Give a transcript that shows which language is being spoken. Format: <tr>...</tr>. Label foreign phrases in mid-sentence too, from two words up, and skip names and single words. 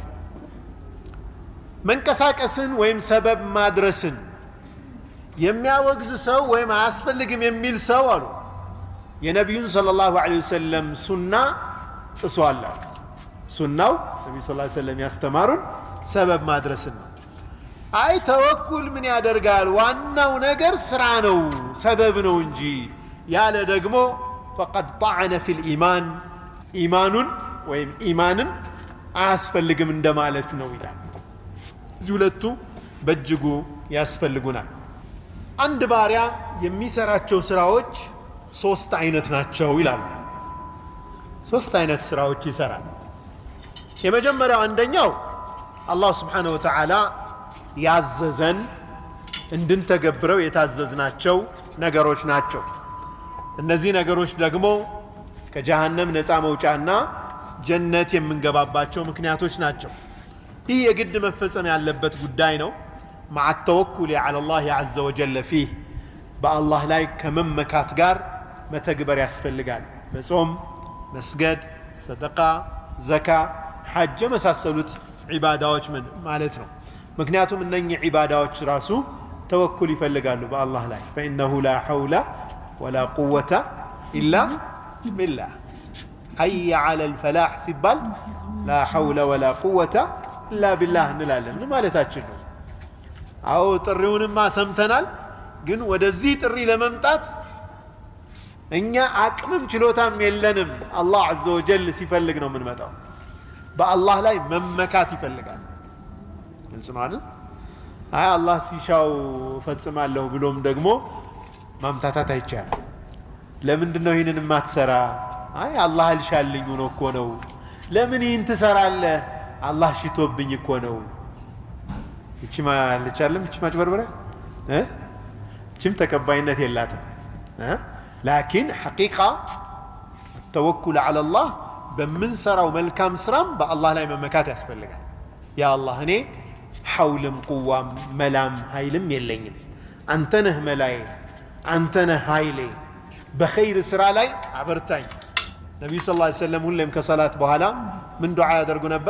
<am>መንቀሳቀስን ወይም ሰበብ ማድረስን የሚያወግዝ ሰው ወይም አያስፈልግም የሚል ሰው አሉ የነብዩን</am> <ar>صلى الله عليه وسلم</ar> <am>ሱና ጥሷል ሱናው ነብዩ</am> <ar>صلى الله عليه وسلم</ar> <am>ያስተማሩን ሰበብ ማድረስን ነው አይ ተወኩል ምን ያደርጋል ዋናው ነገር ስራ ነው ሰበብ ነው እንጂ ያለ ደግሞ</am> <ar>فقد طعن في الايمان</ar> <am>ኢማኑን ወይም ኢማንን አያስፈልግም እንደማለት ነው ይላል እዚህ ሁለቱ በእጅጉ ያስፈልጉናል አንድ ባሪያ የሚሰራቸው ስራዎች ሶስት አይነት ናቸው ይላል ሶስት አይነት ስራዎች ይሰራል የመጀመሪያው አንደኛው አላህ</am> <ar>سبحانه وتعالى</ar> <am>ያዘዘን እንድንተገብረው የታዘዝናቸው ነገሮች ናቸው እነዚህ ነገሮች ደግሞ ከጀሃነም ነፃ መውጫና ጀነት የምንገባባቸው ምክንያቶች ናቸው ይህ የግድ መፈጸም ያለበት ጉዳይ ነው</am> <ar>مع التوكل على الله عز وجل فيه</ar> <am>بالله ላይ ከመመካት ጋር መተግበር ያስፈልጋል በጾም መስገድ ሰደቃ ዘካ ሐጅ መሳሰሉት ዒባዳዎች ማለት ነው ምክንያቱም እነኚህ ዒባዳዎች ራሱ ተወኩል ይፈልጋሉ በአላህ ላይ</am> <ar>فإنه لا حول ولا قوة إلا بالله حي على الفلاح</ar> <am>ሲባል</am> <ar>لا حول ولا قوة إلا بالله</ar> <am>እንላለን ማለታችን ነው አው ጥሪውንማ ሰምተናል ግን ወደዚህ ጥሪ ለመምጣት እኛ አቅምም ችሎታም የለንም አላህ</am> <ar>عز وجل</ar> <am>ሲፈልግ ነው የምንመጣው በአላህ ላይ መመካት ይፈልጋል እንስማለን አይ አላህ ሲሻው ፈጽማለሁ ብሎም ደግሞ ማምታታት አይቻልም ለምንድን ነው ይሄንን ማትሰራ አይ አላህ አልሻልኝ ነው እኮ ነው ለምን ይህን ትሰራለህ አላህ ሽቶብኝ እኮ ነው እቺ ማልቻለም እቺ ማጭበርበረ እቺም ተቀባይነት የላትም</am> <ar>لكن حقيقة توكل على الله</ar> <am>በምንሰራው መልካም ስራም በአላህ ላይ መመካት ያስፈልጋል። ያ አላህ እኔ ሐውልም ቁዋም መላም ኃይልም የለኝም፣ አንተ ነህ መላዬ፣ አንተ ነህ ኃይሌ፣ በኸይር ስራ ላይ አበርታኝ። ነቢዩ</am> <ar>صلى الله عليه وسلم</ar> <am>ሁሌም ከሰላት በኋላ ምን ዱዓ ያደርጉ ነበር?</am>